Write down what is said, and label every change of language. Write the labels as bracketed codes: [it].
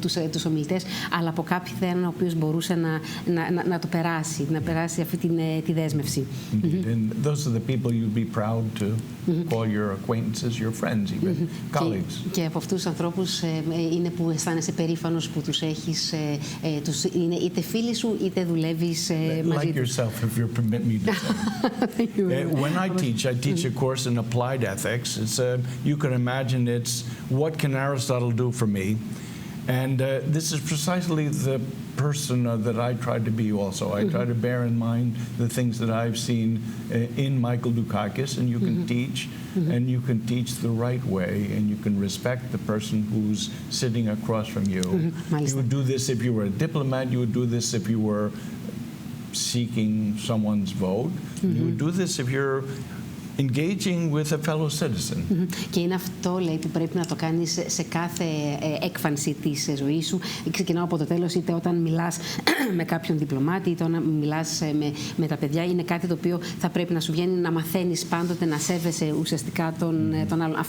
[el] τους ομιλητές, αλλά από κάποιον ο οποίος μπορούσε να το περάσει, να περάσει αυτή τη δέσμευση. [en] And those are the people you'd be proud to call your acquaintances, your friends, even colleagues. [el] Και από αυτούς τους ανθρώπους είναι που αισθάνεσαι περήφανος που τους έχεις, είναι είτε φίλοι σου είτε δουλεύεις μαζί [en] Like [el] τους. [en] yourself, if you permit me to say. When I teach a course in applied ethics. It's you can imagine it's what can Aristotle do for me, and this is precisely the person that I try to be also. I try to bear in mind the things that I've seen in Maikel Dukakis, and you can teach, and you can teach the right way, and you can respect the person who's sitting across from you. You would do this if you were a diplomat. You would do this if you were seeking someone's vote. You would do this if you're engaging with a fellow citizen. [el] Και είναι αυτό, λέει, που πρέπει να το κάνεις σε κάθε έκφανση της ζωής σου. Ξεκινάω από το τέλος, είτε όταν μιλάς με κάποιον διπλωμάτη, είτε όταν μιλάς με τα παιδιά. Είναι κάτι το οποίο θα πρέπει να σου βγαίνει, να μαθαίνεις πάντοτε, να σέβεσαι ουσιαστικά τον άλλον.